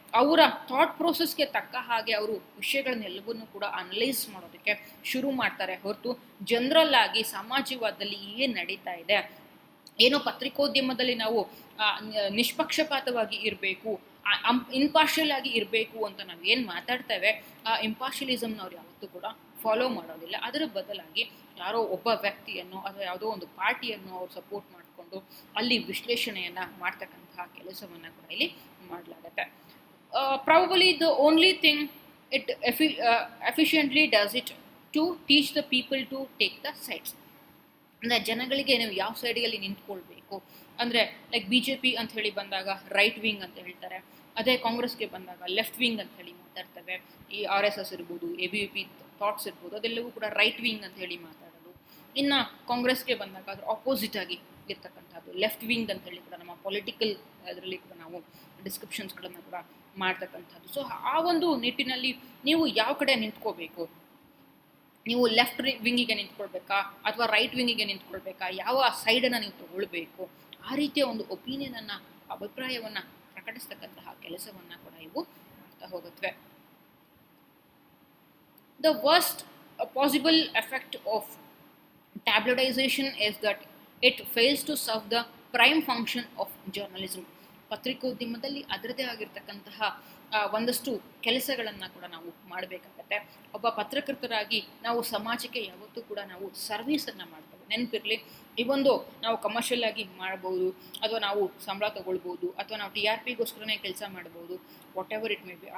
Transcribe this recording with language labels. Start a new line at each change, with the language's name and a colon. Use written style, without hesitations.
Kannada: ಅವರ ಥಾಟ್ ಪ್ರೋಸೆಸ್ಗೆ ತಕ್ಕ ಹಾಗೆ ಅವರು ವಿಷಯಗಳನ್ನೆಲ್ಲವನ್ನೂ ಕೂಡ ಅನಲೈಸ್ ಮಾಡೋದಕ್ಕೆ ಶುರು ಮಾಡ್ತಾರೆ ಹೊರತು ಜನರಲ್ ಆಗಿ ಸಮಾಜವಾದದಲ್ಲಿ ಏನು ನಡೀತಾ ಇದೆ, ಏನೋ ಪತ್ರಿಕೋದ್ಯಮದಲ್ಲಿ ನಾವು ನಿಷ್ಪಕ್ಷಪಾತವಾಗಿ ಇರಬೇಕು, ಇಂಪಾರ್ಷಿಯಲ್ ಆಗಿ ಇರಬೇಕು ಅಂತ ನಾವು ಏನು ಮಾತಾಡ್ತೇವೆ, ಆ ಇಂಪಾರ್ಷಿಯಲಿಸಮ್ನ ಅವ್ರು ಯಾವತ್ತೂ ಕೂಡ ಫಾಲೋ ಮಾಡೋದಿಲ್ಲ. ಅದರ ಬದಲಾಗಿ ಯಾರೋ ಒಬ್ಬ ವ್ಯಕ್ತಿಯನ್ನು ಅಥವಾ ಯಾವುದೋ ಒಂದು ಪಾರ್ಟಿಯನ್ನು ಅವ್ರು ಸಪೋರ್ಟ್ ಮಾಡಿಕೊಂಡು ಅಲ್ಲಿ ವಿಶ್ಲೇಷಣೆಯನ್ನು ಮಾಡ್ತಕ್ಕಂತಹ ಕೆಲಸವನ್ನು ಕೂಡ ಇಲ್ಲಿ ಮಾಡಲಾಗತ್ತೆ.
English: Probably the only thing it efficiently does it to teach the people to take the sides.
Kannada: ಅಂದರೆ ಜನಗಳಿಗೆ ನೀವು ಯಾವ ಸೈಡಿಗೆ ನಿಂತ್ಕೊಳ್ಬೇಕು ಅಂದರೆ ಲೈಕ್ BJP ಅಂತ ಹೇಳಿ ಬಂದಾಗ ರೈಟ್ ವಿಂಗ್ ಅಂತ ಹೇಳ್ತಾರೆ, ಅದೇ ಕಾಂಗ್ರೆಸ್ಗೆ ಬಂದಾಗ ಲೆಫ್ಟ್ ವಿಂಗ್ ಅಂತ ಹೇಳಿ ಮಾತಾಡ್ತೇವೆ. ಈ RSS ಇರ್ಬೋದು, ABVP ಥಾಟ್ಸ್ ಇರ್ಬೋದು, ಅದೆಲ್ಲವೂ ಕೂಡ ರೈಟ್ ವಿಂಗ್ ಅಂತ ಹೇಳಿ ಮಾತಾಡೋದು. ಇನ್ನು ಕಾಂಗ್ರೆಸ್ಗೆ ಬಂದಾಗ ಅದ್ರ ಆಪೋಸಿಟ್ ಆಗಿ ಇರ್ತಕ್ಕಂಥದ್ದು ಲೆಫ್ಟ್ ವಿಂಗ್ ಅಂತ ಹೇಳಿ ಕೂಡ ನಮ್ಮ ಪೊಲಿಟಿಕಲ್ ಅದರಲ್ಲಿ ಕೂಡ ನಾವು ಡಿಸ್ಕ್ರಿಪ್ಷನ್ಸ್ಗಳನ್ನು ಕೂಡ ಮಾಡ್ತಕ್ಕಂಥದ್ದು. ಸೊ ಆ ಒಂದು ನಿಟ್ಟಿನಲ್ಲಿ ನೀವು ಯಾವ ಕಡೆ ನಿಂತ್ಕೋಬೇಕು, ನೀವು ಲೆಫ್ಟ್ ವಿಂಗಿಗೆ ನಿಂತ್ಕೊಳ್ಬೇಕಾ ಅಥವಾ ರೈಟ್ ವಿಂಗಿಗೆ ನಿಂತ್ಕೊಳ್ಬೇಕಾ, ಯಾವ ಸೈಡನ್ನು ನೀವು ತಗೊಳ್ಬೇಕು, ಆ ರೀತಿಯ ಒಂದು ಒಪಿನಿಯನನ್ನು, ಅಭಿಪ್ರಾಯವನ್ನು ಪ್ರಕಟಿಸ್ತಕ್ಕಂತಹ ಕೆಲಸವನ್ನು ಕೂಡ ಇವು ಮಾಡ್ತಾ ಹೋಗುತ್ತವೆ.
English: The worst possible effect of tabloidization is that it fails to serve the prime function of journalism.
Kannada: ಪತ್ರಿಕೋದ್ಯಮದಲ್ಲಿ ಅದರದೇ ಆಗಿರ್ತಕ್ಕಂತಹ ಒಂದಷ್ಟು ಕೆಲಸಗಳನ್ನು ಕೂಡ ನಾವು ಮಾಡಬೇಕಾಗತ್ತೆ. ಒಬ್ಬ ಪತ್ರಕರ್ತರಾಗಿ ನಾವು ಸಮಾಜಕ್ಕೆ ಯಾವತ್ತೂ ಕೂಡ ನಾವು ಸರ್ವೀಸನ್ನು ಮಾಡ್ತೇವೆ. ನೆನಪಿರಲಿ, ಈ ಒಂದು ನಾವು ಕಮರ್ಷಿಯಲ್ ಆಗಿ ಮಾಡ್ಬೋದು, ಅಥವಾ ನಾವು ಸಂಬಳ ತಗೊಳ್ಬೋದು, ಅಥವಾ ನಾವು TRPಗೋಸ್ಕರನೇ ಕೆಲಸ ಮಾಡ್ಬೋದು,
English: Whatever it may be.